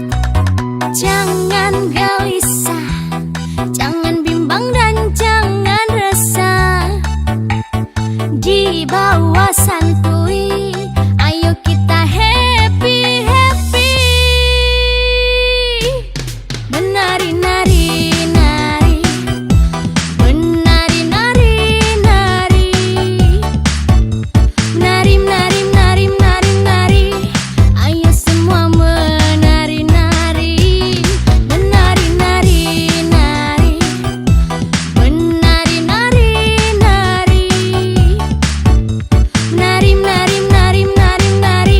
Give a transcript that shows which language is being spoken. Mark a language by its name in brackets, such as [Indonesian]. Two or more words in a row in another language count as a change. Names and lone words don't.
[Indonesian] Jangan gelisah, jangan bimbang dan jangan resah. Dibawa santuy, ayo kita [English] happy happy. [Indonesian] Menari nari nari, menari nari nari, menari menari menari menari menari. Ayo semua menari nari, menari nari nari, menari nari nari, menari menari menari menari menari.